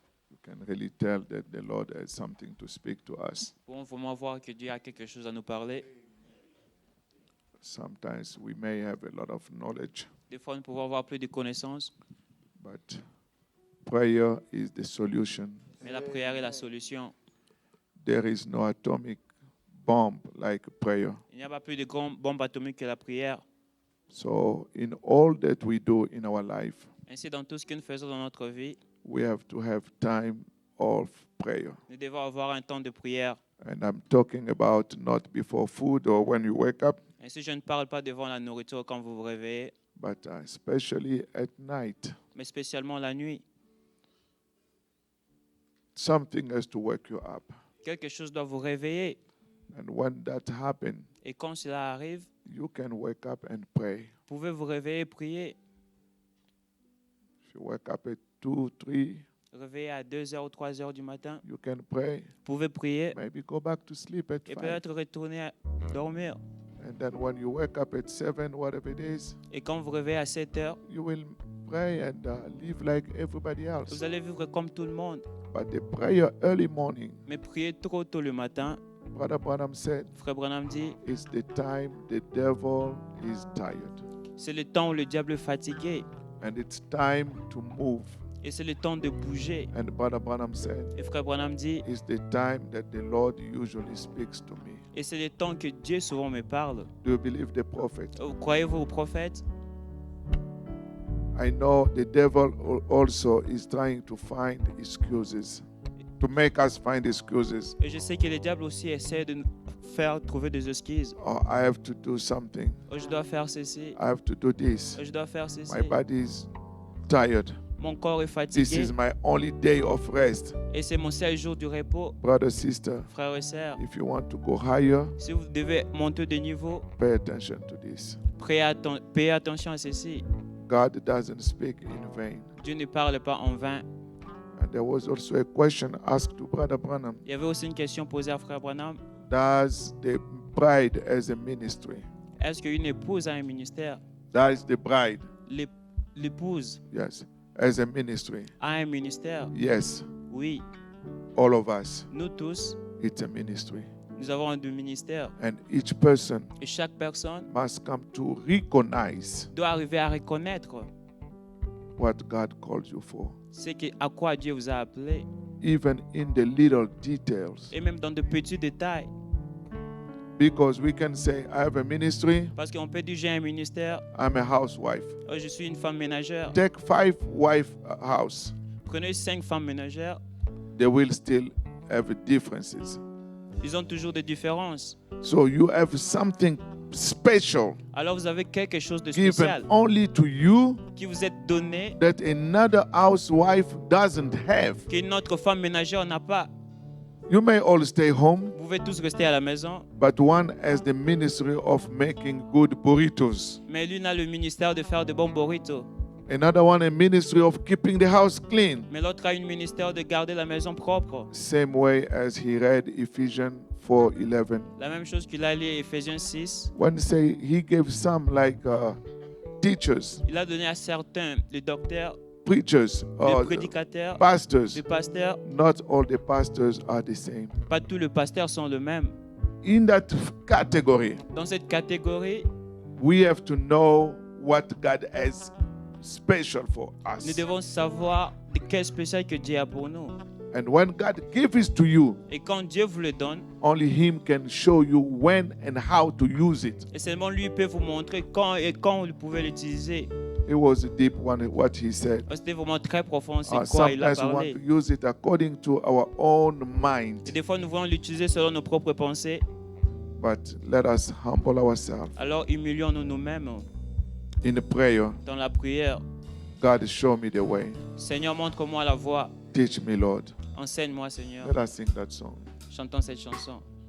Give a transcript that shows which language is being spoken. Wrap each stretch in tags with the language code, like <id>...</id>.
<en>You can really tell that the Lord has something to speak to us.</en> <fr>Nous pouvons vraiment voir que Dieu a quelque chose à nous parler.</fr> <en>Sometimes we may have a lot of knowledge,</en> <fr>Des fois, nous pouvons avoir plus de connaissances,</fr> <en>but prayer is the solution.</en> <fr>mais la prière est la solution.</fr> <en>There is no atomic bomb like prayer.</en> <fr>Il n'y a pas plus de grande bombe atomique que la prière.</fr> <en>So, in all that we do in our life,</en> <fr>Ainsi, dans tout ce que nous faisons dans notre vie,</fr> <en>we have to have time of prayer.</en> <fr>nous devons avoir un temps de prière.</fr> <en>And I'm talking about not before food or when you wake up,</en> <fr>Ainsi, je ne parle pas devant la nourriture quand vous vous réveillez,</fr> <en>but especially at night.</en> <fr>mais spécialement la nuit.</fr> <en>Something has to wake you up.</en> <fr>Quelque chose doit vous réveiller.</fr> <en>And when that happens,</en> <fr>Et quand cela arrive,</fr> <en>you can wake up and pray.</en> <fr>vous pouvez vous réveiller et prier.</fr> <en>If you wake up at 2, 3,</en> <fr>Réveiller à 2h ou 3h du matin,</fr> <en>you can pray.</en> <fr>vous pouvez prier</fr> <en>Maybe go back to sleep at</en> <fr>et</fr> <en>5.</en> <fr>peut-être retourner à dormir.</fr> <en>And then when you wake up at 7, whatever it is,</en> <fr>Et quand vous réveillez à 7h,</fr> <en>you will pray and live like everybody else.</en> <fr>vous allez vivre comme tout le monde.</fr> <en>But the prayer early morning,</en> <fr>Mais prier trop tôt le matin,</fr> <en>Brother Branham said,</en> <fr>Frère Branham dit,</fr> <en>is the time the devil is tired.</en> <fr>c'est le temps où le diable est fatigué.</fr> <en>And it's time to move.</en> <fr>Et c'est le temps de bouger.</fr> <en>And Brother Branham said,</en> <fr>Et Frère Branham dit,</fr> <en>it's the time that the Lord usually speaks to me.</en> <fr>et c'est le temps que Dieu souvent me parle.</fr> <en>Do you believe the prophet?</en> <fr>Croyez-vous au prophète?</fr> <en>I know the devil also is trying to find excuses, to make us find excuses.</en> <fr>Et je sais que le diable aussi essaie de nous faire trouver des excuses.</fr> <en>Oh, I have to do something.</en> <fr>Oh, je dois faire ceci.</fr> <en>I have to do this.</en> <fr>Oh, je dois faire ceci.</fr> <en>My body is tired.</en> <fr>Mon corps est</fr> <en>This</en> <fr>fatigué.</fr> <en>is my only day of rest.</en> <fr>Et c'est mon seul jour du repos.</fr> <en>Brother, sister,</en> <fr>Frères et sœurs,</fr> <en>if you want to go higher,</en> <fr>si vous devez monter de niveau,</fr> <en>pay attention to this.</en> <fr>payez attention à ceci.</fr> <en>God doesn't speak in vain.</en> <fr>Dieu ne parle pas en vain.</fr> <en>And there was also a question asked to Brother Branham.</en> <fr>Il y avait aussi une question posée à Frère Branham.</fr> <en>Does the bride as a ministry?</en> <fr>Est-ce qu'une épouse a un ministère?</fr> <en>Does the bride,</en> <fr>L'épouse</fr> <en>yes, as a ministry?</en> <fr>a un ministère?</fr> <en>Yes,</en> <fr>Oui.</fr> <en>all of us,</en> <fr>Nous tous,</fr> <en>it's a ministry.</en> <fr>nous avons un ministère.</fr> <en>And each person</en> <fr>Et chaque personne</fr> <en>must come to recognize</en> <fr>doit arriver à reconnaître</fr> <en>what God calls you for.</en> <fr>à quoi Dieu vous a appelé.</fr> <en>Even in the little details.</en> <fr>Et même dans de petits détails.</fr> <en>Because we can say, I have a ministry,</en> <fr>Parce qu'on peut dire, j'ai un ministère.</fr> <en>I'm a housewife.</en> <fr>Oh, je suis une femme ménagère.</fr> <en>Take 5 wife house.</en> <fr>Prenez 5 femmes ménagères.</fr> <en>They will still have differences.</en> <fr>Ils ont toujours des différences.</fr> <en>So you have something special</en> <fr>Alors vous avez quelque chose de</fr> <en>given</en> <fr>spécial</fr> <en>only to you</en> <fr>qui vous est donné</fr> <en>that another housewife doesn't have.</en> <fr>qu'une autre femme ménagère n'a pas.</fr> <en>You may all stay home,</en> <fr>Vous pouvez tous rester à la maison,</fr> <en>but one has the ministry of making good burritos.</en> <fr>mais l'une a le ministère de faire de bons burritos.</fr> <en>Another one a ministry of keeping the house clean.</en> <fr>Mais l'autre a une ministère de garder la maison propre.</fr> <en>Same way as he read Ephesians 4:11.</en> <fr>La même chose qu'il a lu Ephésiens 6.</fr> <en>When say he gave some like teachers,</en> <fr>Il a donné à certains, les docteurs,</fr> <en>preachers,</en> <fr>les prédicateurs,</fr> <en>pastors.</en> <fr>les pasteurs.</fr> <en>Not all the pastors are the same.</en> <fr>Pas tous les pasteurs sont le même.</fr> <en>In that category,</en> <fr>Dans cette catégorie,</fr> <en>we have to know what God has special for</en> <fr>nous</fr> <en>us.</en> <fr>devons savoir de quel spécial que Dieu a pour nous.</fr> <en>And when God gives it to you,</en> <fr>Et quand Dieu vous le donne,</fr> <en>only Him can show you when and how to use it.</en> <fr>et seulement lui peut vous montrer quand vous pouvez l'utiliser.</fr> <en>It was a deep one, what He said.</en> <fr>C'était vraiment très profond, c'est quoi il a</fr> <en>Sometimes we want</en> <fr>parlé.</fr> <en>to use it according to our own</en> <fr>Et</fr> <en>mind,</en> <fr>des fois, nous voulons l'utiliser selon nos propres pensées.</fr> <en>but let us humble ourselves</en> <fr>Alors, humilions-nous nous-mêmes</fr> <en>in prayer.</en> <fr>dans la prière.</fr> <en>God, show me the way.</en> <fr>Seigneur, montre-moi la voie.</fr> <en>Teach me, Lord.</en> <fr>Enseigne-moi, Seigneur.</fr> <en>Let us sing that song.</en> <fr>Chantons cette chanson.</fr>